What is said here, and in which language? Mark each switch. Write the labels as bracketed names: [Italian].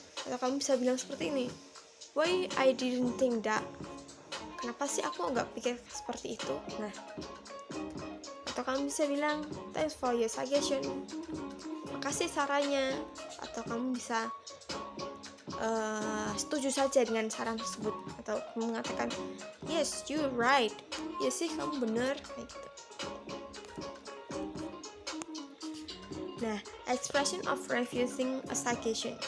[Indonesian] Atau kamu bisa bilang seperti ini, [English] why I didn't think that. [Indonesian] Kenapa sih aku nggak pikir seperti itu? Nah, atau kamu bisa bilang [English] thanks for your suggestion, [Indonesian] makasih sarannya. Atau kamu bisa setuju saja dengan saran tersebut, atau mengatakan [English] yes you're right, [Indonesian] ya sih kamu benar, kayak gitu. [English] Nah, expression of refusing a suggestion.